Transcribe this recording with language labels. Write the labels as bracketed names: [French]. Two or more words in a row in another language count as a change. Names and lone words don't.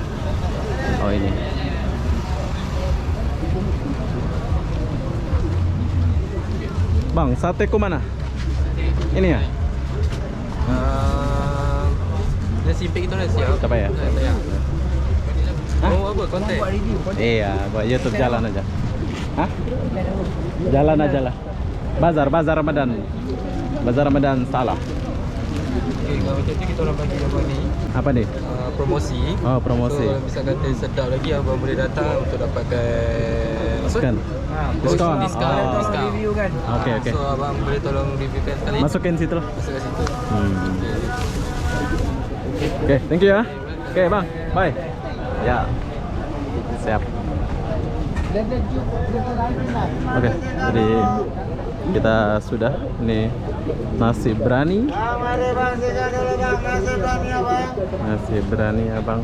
[Malay] Oh ini. Bang, sate ku mana? Ini ya? Nasi pek itu nasi ya. Coba ya. Hah? Oh, apa konten? Iya, buat YouTube jalan aja. Hah? Jalan aja lah. Bazar Ramadan. Bazar Ramadan salah. Okey, kalau macam tu kita orang bagi apa ni? Apa nih? Promosi. Oh, promosi. So, bisa kata sedap lagi abang boleh datang untuk dapatkan Diskon. Diskon. Oh. Diskon. Review kan. Oke, oke. So abang boleh tolong reviewkan sekali. Masukin situ lah. Masuk kat situ. Oke, [English] thank you [Malay] ya. Oke, bang, bye. Ya, siap. Oke, jadi kita sudah nih nasi berani. Mari bang, sikat dulu bang, nasi berani abang. Nasi berani abang.